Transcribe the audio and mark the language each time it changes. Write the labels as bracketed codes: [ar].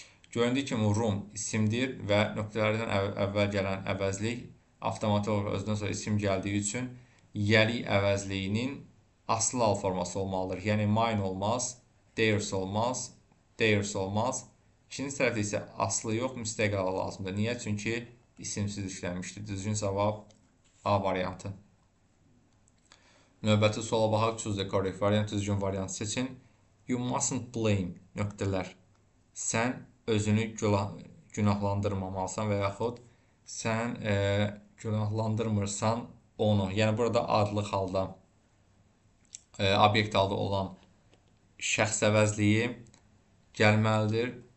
[az] Göründüyü kimi room isimdir və nöqtələrdən əvvəl gələn əvəzlik avtomatik olaraq özündən sonra isim gəldiyi üçün yəli əvəzliyinin asal forması olmalıdır. Yəni mine olmaz, theirs olmaz, theirs olmaz, İkinci tərəfdə isə aslı yox, müstəqil hala lazımdır. Niyə? Çünki isimsiz işlənmişdir. Düzgün cavab A variantı. Növbəti suala baxaq. [en] Choose the correct variant. [az] Düzgün variantı seçin. [en] You mustn't blame [az] nöqtələr. Sən özünü günahlandırmamalısan və yaxud sən günahlandırmırsan onu. Yəni burada adlıq halda, obyekt halda olan şəxs əvəzliyi gəlməlidir.